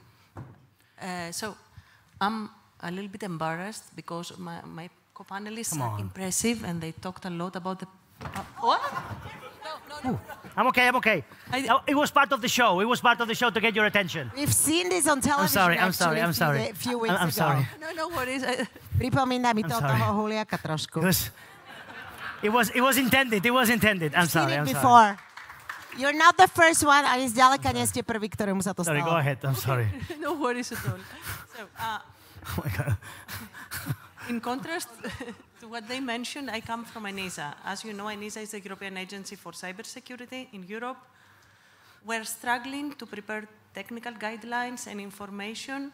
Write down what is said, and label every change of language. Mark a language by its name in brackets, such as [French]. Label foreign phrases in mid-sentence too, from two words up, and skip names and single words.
[English] So I'm a little bit embarrassed because my co-panelists are impressive and they talked a lot about the... what? No. I'm okay. It was part of the show. It was part of the show to get your attention. We've seen this on television. I'm sorry. A few weeks ago. Sorry. No worries. [Slovak] Pripomína mi to toho Huliaka trošku. [English] It was intended. I'm sorry. Before. You're not the first one, [Slovak] a zďaleka nie ste prvý, ktorému sa to stalo. [English] Sorry, go ahead. I'm sorry. No worries at all. So, oh my God. In contrast to what they mentioned, I come from ENISA. As you know, ENISA is the European Agency for Cybersecurity in Europe. We're struggling to prepare technical guidelines and information.